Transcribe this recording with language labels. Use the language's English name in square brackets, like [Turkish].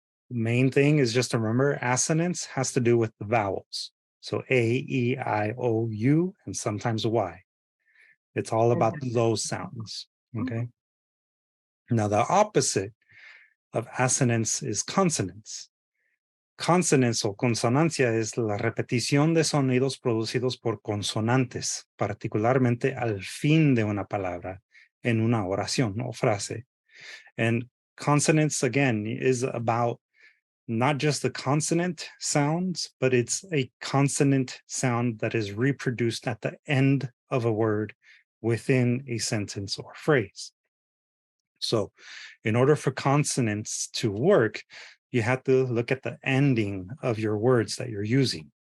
[English] The main thing is just to remember assonance has to do with the vowels. So A, E, I, O, U, and sometimes Y. It's all about those sounds, okay? Now, the opposite of assonance is consonance. [Spanish] Consonance o consonancia es la repetición de sonidos producidos por consonantes, particularmente al fin de una palabra en una oración o frase. [English] And consonance, again, is about not just the consonant sounds, but it's a consonant sound that is reproduced at the end of a word within a sentence or phrase. So in order for consonants to work, you have to look at the ending of your words that you're using.